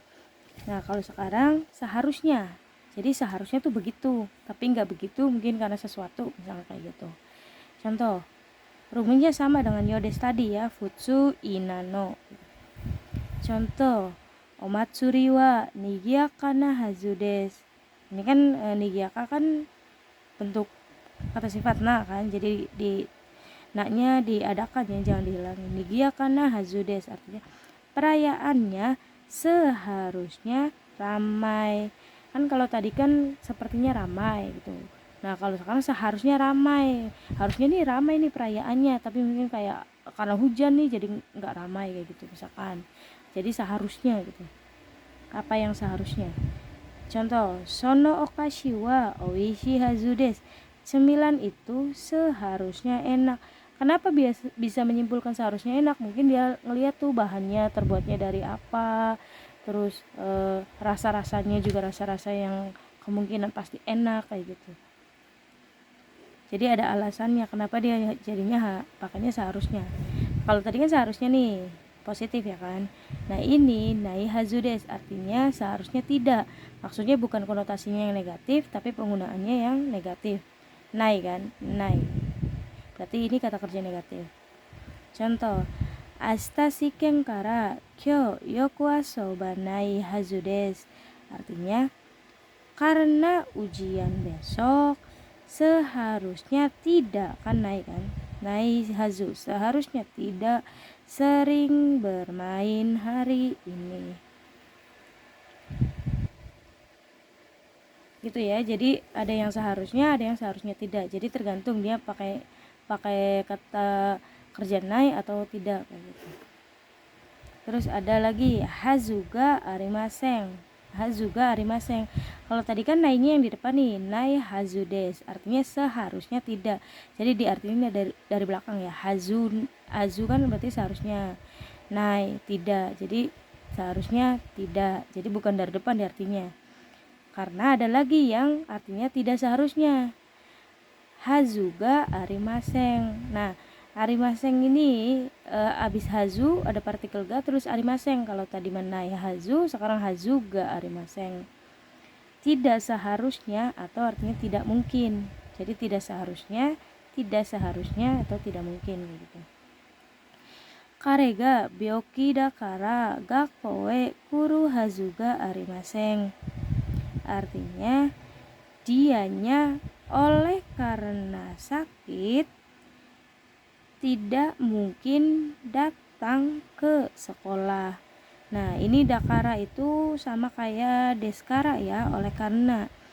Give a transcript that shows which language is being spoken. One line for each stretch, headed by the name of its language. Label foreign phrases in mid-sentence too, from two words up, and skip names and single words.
Indonesian: Nah, kalau sekarang seharusnya. Jadi seharusnya tuh begitu, tapi nggak begitu mungkin karena sesuatu, misalnya kayak gitu. Contoh, rumusnya sama dengan yodes tadi ya, futsu inano. Contoh,
Japanese: お祭りはにぎやかなはずです.
Indonesian: Ini kan nigiaka kan bentuk kata sifat na kan, jadi di naknya diadakan ya, jangan dihilangi.
Japanese: にぎやかなはずです
Indonesian: artinya perayaannya seharusnya ramai. Kan kalau tadi kan sepertinya ramai gitu. Nah, kalau sekarang seharusnya ramai. Harusnya nih ramai nih perayaannya, tapi mungkin kayak karena hujan nih jadi nggak ramai kayak gitu misalkan. Jadi seharusnya gitu. Apa yang seharusnya? Contoh,
Japanese: そのお菓子はおいしいはずです.
Indonesian: Cemilan itu seharusnya enak. Kenapa bisa menyimpulkan seharusnya enak? Mungkin dia ngeliat tuh bahannya terbuatnya dari apa, terus rasa-rasanya juga rasa-rasa yang kemungkinan pasti enak kayak gitu. Jadi ada alasannya kenapa dia jadinya pakainya seharusnya. Kalau tadi kan seharusnya nih positif ya kan. Nah, ini
Japanese: ないはずです
Indonesian: artinya seharusnya tidak. Maksudnya bukan konotasinya yang negatif, tapi penggunaannya yang negatif. Nai kan, nai. Berarti ini kata kerja negatif. Contoh,
Japanese: 明日試験から今日よく遊ばないはずです.
Indonesian: Artinya karena ujian besok seharusnya tidak, kan nai kan,
Japanese: ないはず,
Indonesian: seharusnya tidak sering bermain hari ini. Gitu ya. Jadi ada yang seharusnya tidak. Jadi tergantung dia pakai kata kerja nai atau tidak kayak gitu. Terus ada lagi
Japanese: はずがありません. はずがありません.
Indonesian: Kalau tadi kan nainya yang di depan nih,
Japanese: ないはずです,
Indonesian: artinya seharusnya tidak. Jadi diartinya dari belakang ya. Hazu kan berarti seharusnya. Nai tidak. Jadi seharusnya tidak. Jadi bukan dari depan artinya. Karena ada lagi yang artinya tidak seharusnya.
Japanese: はずがありません.
Indonesian: Nah, arimaseng ini abis hazu ada partikel ga terus arimaseng. Kalau tadi
Japanese: めないはず,
Indonesian: sekarang
Japanese: はずがありません.
Indonesian: Tidak seharusnya atau artinya tidak mungkin. Jadi tidak seharusnya atau tidak mungkin gitu.
Japanese: 彼が病気だから学校へ来るはずがありません.
Indonesian: Artinya dianya oleh karena sakit tidak mungkin datang ke sekolah. Nah, ini dakara itu sama kayak deskara ya, oleh karena.